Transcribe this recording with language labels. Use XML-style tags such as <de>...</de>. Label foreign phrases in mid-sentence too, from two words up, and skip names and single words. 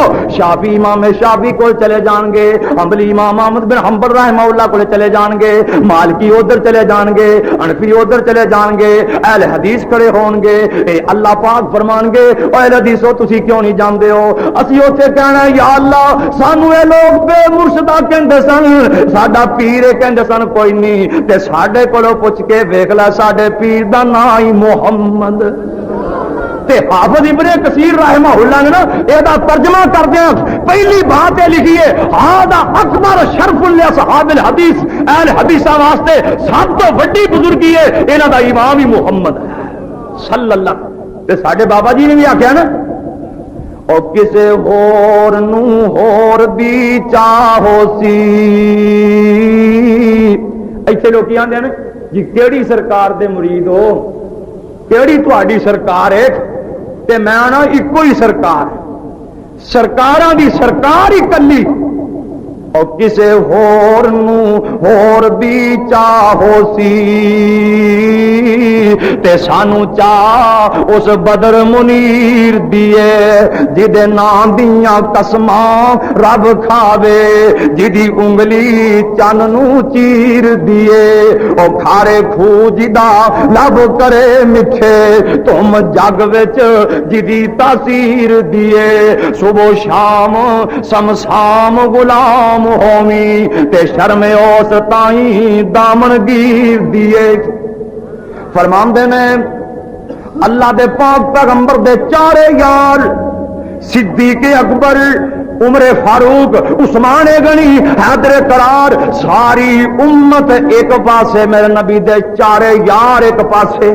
<pa>شافی امام شافی کو چلے جان گے, حنبلی امام احمد بن حنبل رحمہ اللہ کو چلے جان گے, مالکی ادھر چلے جان گے, حنفی ادھر چلے جان گے, اہل حدیث کھڑے ہون گے. اے اللہ پاک فرمان گے او اہل حدیثو تسی کیوں نہیں جاندے ہو؟ اسی اوتھے کہنا ہے یا اللہ سانو اے لوگ بے مرشدہ کہندے سن, ساڈا پیر کہندے سن کوئی نہیں, تے ساڈے کولوں پوچھ کے ویکھ لے ساڈے پیر دا نام ہی محمد. حافظ ابن کثیر رحمہ اللہ</pa> <ur>نے نا یہ ترجمہ کردیا پہلی بات یہ لکھی ہے</ur> <ar>ہذا اکبر شرف لاصحاب الحدیث,</ar> <pa>اہل حدیثاں واسطے سب تو وڈی بزرگی ہے انہاں دا امام ہی محمد ہے صلی اللہ. تے ساڈے بابا جی نے بھی آکھیا نا او کسے ہور نو ہور دی چاہو سی. ایتھے لوکی آندے نے جی کیڑی سرکار دے مرید ہو, کیڑی تہاڈی سرکار ہے؟ تے میں آنا ایکو ہی سرکار, سرکاراں دی سرکار ہی کلی. او کسے ہور نو ہور دی چاہو سی تے سانو چاہ اس بدر منیر دیے جدے نام دیاں قسماں رب کھاوے, جدی انگلی چن نو چیر دیے. او کھارے کھو جدا لب کرے مٹھے تم جگ وچ جدی تاثیر دیے. صبح شام سمسام غلام ہومی تے شرم اوس تائیں دامن گیر دیے. فرمان دے نے اللہ دے پاک پیغمبر دے چارے یار صدیق اکبر, عمر فاروق, عثمان غنی, حیدر قرار, ساری امت ایک پاسے, میرے نبی دے چارے یار ایک پاسے.</pa>